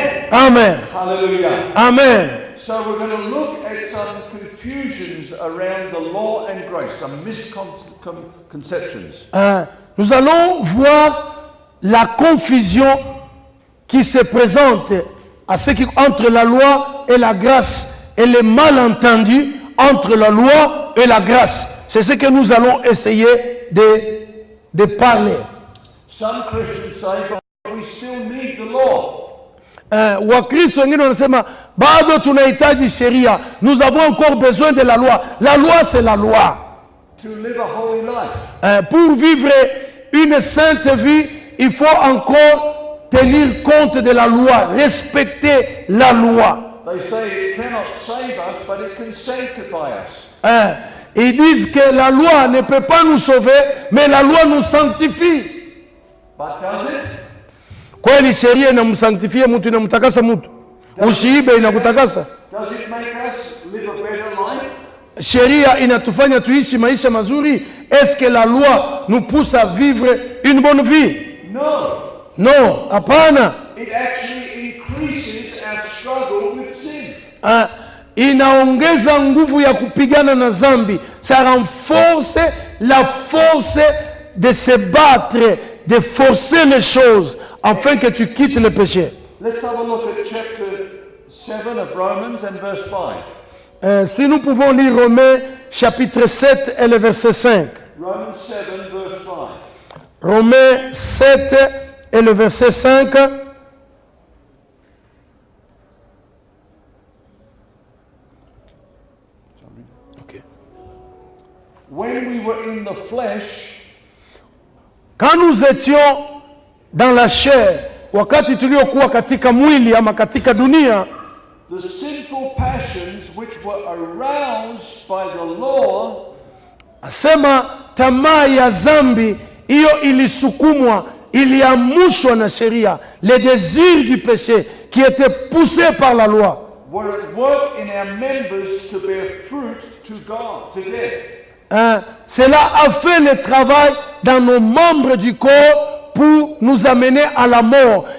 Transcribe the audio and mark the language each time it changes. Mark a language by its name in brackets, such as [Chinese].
[English] Amen. Amen. Hallelujah. Amen. So we're going to look at some confusions around the law and grace, some misconceptions. [French] Nous allons voir la confusion qui se présente entre la loi et la grâce et les malentendus entre la loi et la grâce. C'est ce que nous allons essayer de parler. [English] Some Christians say, but we still need the law. [Swahili] Wakristo wengine wanasema bado tunahitaji sheria, [French] nous avons encore besoin de la loi. La loi, c'est la loi. [English] To live a holy life. [French] Pour vivre une sainte vie, il faut encore tenir compte de la loi, respecter la loi. [English] They say it cannot save us, but it can sanctify us. [French] Ils disent que la loi ne peut pas nous sauver, mais la loi nous sanctifie. [English] But does it? [Swahili] Kweli sheria inamsanctifia mtu, inamtakasa mtu. Usiibe inakutakasa. [English] Does it make us live a better life? [Swahili] Sheria inatufanya tuishi maisha mazuri. [French] Est-ce que la loi nous pousse à vivre une bonne vie? [English] No. [French] Non, hapana. [English] It actually increases our struggle with sin. [Swahili] Inaongeza nguvu ya kupigana na zambi. [French] Ça renforce la force de se battre, de forcer les choses afin que tu quittes le péché. [English] Let's have a look at chapter 7 of Romans and verse 5. [French] Si nous pouvons lire Romains chapitre 7 et le verset 5. [English] Romans 7 verse 5. [French] Romains 7 et le verset 5. [English] Okay. When we were in the flesh, [French] Quand nous étions dans la chair, [Swahili] wakati tuliokuwa katika mwili ama katika dunia, [English] the sinful passions which were aroused by the law [Swahili] asema tamaa ya zambi hiyo ilisukumwa, iliamushwa na sheria, [French] les désirs du péché qui étaient poussés par la loi. [English] were at work in our members to bear fruit to God, to death. [French] Cela a fait le travail dans nos membres du corps pour nous amener à la mort.